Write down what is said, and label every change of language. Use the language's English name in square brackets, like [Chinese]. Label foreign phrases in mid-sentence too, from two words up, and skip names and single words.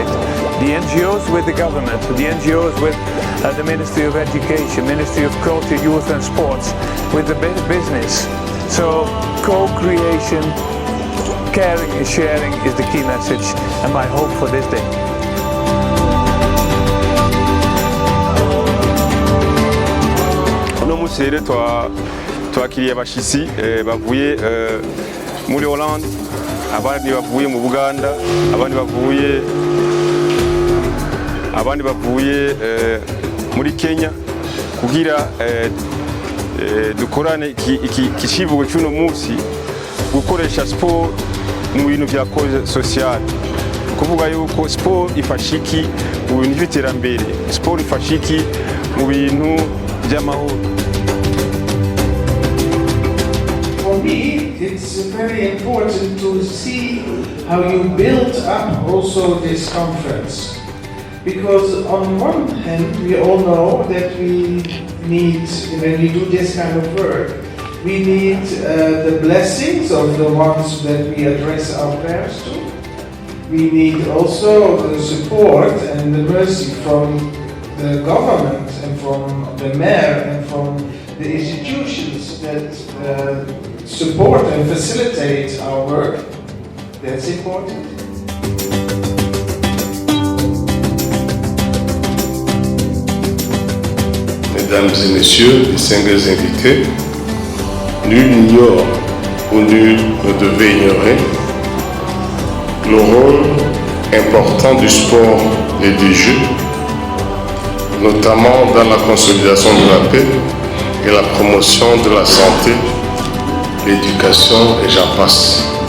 [English] The NGOs with the government, the NGOs with the Ministry of Education, Ministry of Culture, Youth and Sports, with the business. So co-creation, caring and sharing is the key message and my hope for this day. [Rundi] Uno munsi rero twakiriye abashitsi bavuye muri Hollande, abandi bavuye mu Buganda, abandi bavuye muri Kenya kugira dukorane iki kivugo cy'uno munsi gukoresha sport mu bintu bya [French] cause sociale, [Rundi] kuvuga yuko sport ifasha iki mu bintu by'iterambere, sport ifasha iki mu bintu by'amahoro. [English] For me, it's very important to see how you build up also this conference. Because on one hand, we all know that we need, when we do this kind of work, we need the blessings of the ones that we address our prayers to. We need also the support and the mercy from the government and from the mayor and from the institutions that support and facilitate our work. That's important. [French] Mesdames et messieurs, distingués invités, nul n'ignore ou nul ne devait ignorer le rôle important du sport et des jeux, notamment dans la consolidation de la paix et la promotion de la santé, l'éducation et j'en passe.